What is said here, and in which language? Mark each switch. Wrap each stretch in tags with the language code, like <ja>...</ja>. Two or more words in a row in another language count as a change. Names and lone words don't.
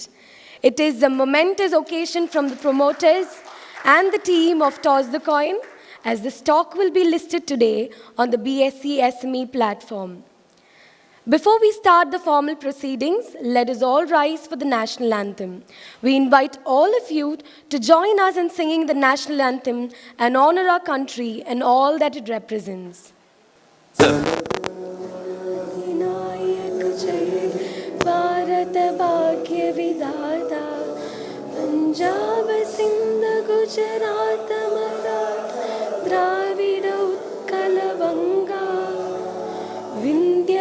<en>It is a momentous occasion from the promoters and the team of Toss the Coin, as the stock will be listed today on the BSE SME platform. Before we start the formal proceedings, let us all rise for the national anthem. We invite all of you to join us in singing the national anthem and honor our country and all that it represents.</en> <bn>ভারত ভাগ্য বিধাতা, পাঞ্জাব সিন্ধ গুজরাট মারাঠা দ্রাবিড় উৎকল বঙ্গ, বিন্ধ্য</bn>